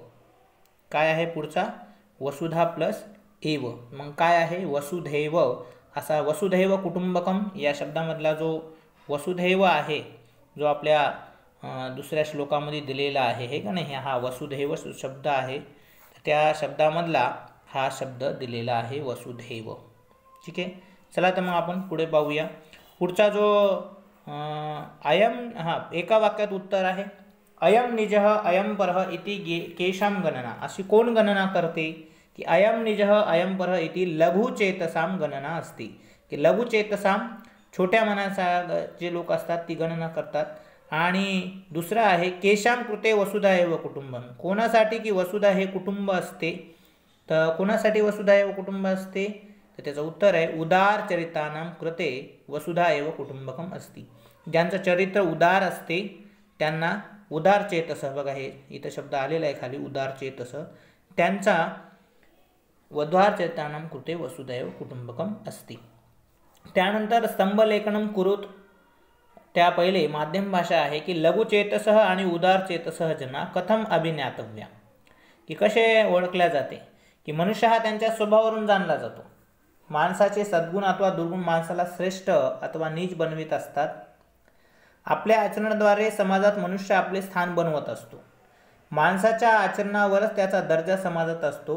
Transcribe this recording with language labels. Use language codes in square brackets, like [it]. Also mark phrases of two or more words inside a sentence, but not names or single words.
[mr] काय आहे पुढचा, वसुधा प्लस एव, मग काय आहे वसुधैव असा [sa] वसुधैव कुटुंबकम [mr] या शब्दामधला जो वसुधैव आहे, जो आपल्या दुसऱ्या श्लोकामध्ये दिलेला आहे हे का नाही, हा वसुधैव शब्द आहे, त्या शब्दामधला हा शब्द दिलेला आहे वसुधैव. ठीक आहे, चला तर मग आपण पुढे पाहूया. पुढचा जो अयम, एका वाक्यात उत्तर आहे [sa] अयम निजः अयम परः इति केशाम गणना. [mr] अशी कोण गणना करते की [sa] अयम निजः अयम परः इति लघुचेतसाम गणना [mr] असते, की लघुचेतसाम छोट्या मनाचा जे लोक असतात ती गणना करतात. आणि दुसरा आहे [sa] केशाम कृते वसुधा एव कुटुंबम. [mr] कोणासाठी की वसुधा हे कुटुंब असते. तर कोणासाठी [sa] वसुधा एव कुटुंब [mr] असते, तर त्याचं उत्तर आहे [sa] उदार चरितानां कृते वसुधा एव कुटुंबकम असती. [mr] ज्यांचं चरित्र उदार असते त्यांना [sa] उदार चेतस, [mr] बघा हे इथं शब्द आलेला आहे खाली [sa] उदार चेतस, [mr] त्यांचा [sa] उदार चरितानां कृते वसुधा एव कुटुंबकम असती. [mr] त्यानंतर [sa] स्तंभलेखनम कुरुत, [mr] त्या पहिले माध्यम भाषा आहे की लघुचेतसः आणि [sa] उदार चेतसः जना कथम अभिज्ञातव्या, [mr] की कसे ओळखल्या जाते, की मनुष्य हा त्यांच्या स्वभावावरून जाणला जातो. माणसाचे सद्गुण अथवा दुर्गुण माणसाला श्रेष्ठ अथवा नीच बनवित असतात. आपल्या आचरणाद्वारे समाजात मनुष्य आपले स्थान बनवत असतो. माणसाच्या आचरणावरच त्याचा दर्जा समाजात असतो.